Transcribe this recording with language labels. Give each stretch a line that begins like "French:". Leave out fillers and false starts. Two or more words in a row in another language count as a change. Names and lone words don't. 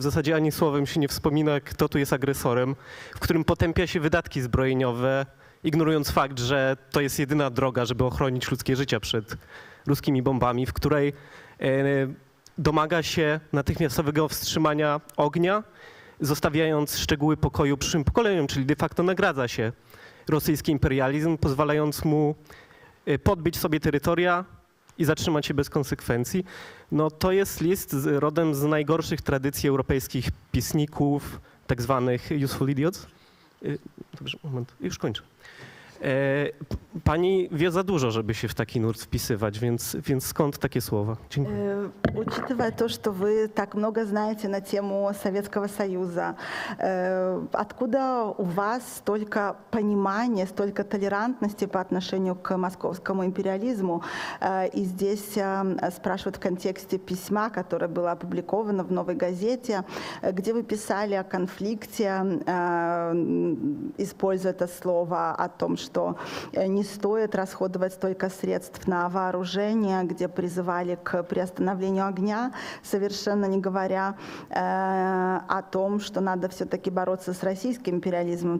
Polish: zasadzie ani słowem się nie wspomina, kto tu jest agresorem, w którym potępia się wydatki zbrojeniowe, ignorując fakt, że to jest jedyna droga, żeby ochronić ludzkie życia przed ruskimi bombami, w której domaga się natychmiastowego wstrzymania ognia, zostawiając szczegóły pokoju przyszłym pokoleniom, czyli
Latin: de facto
Polish: nagradza się rosyjski imperializm, pozwalając mu podbyć sobie terytoria i zatrzymać się bez konsekwencji. No to jest list rodem z najgorszych tradycji europejskich pisników, tak zwanych
English: useful idiots.
Polish: Dobrze, moment, już kończę. Pani wie za dużo, żeby się w taki nurt wpisywać, więc skąd takie słowa? Dziękuję.
Russian: Учитывая то, что вы так много знаете на тему Советского Союза, откуда у вас столько понимания, столько толерантности по отношению к московскому империализму? И здесь спрашивают в контексте письма, которое было опубликовано в «Новой газете», где вы писали о конфликте, используя это слово, о том, что не стоит расходовать столько средств на вооружение, где призывали к приостановлению огня, совершенно не говоря о том, что надо все-таки бороться с российским империализмом.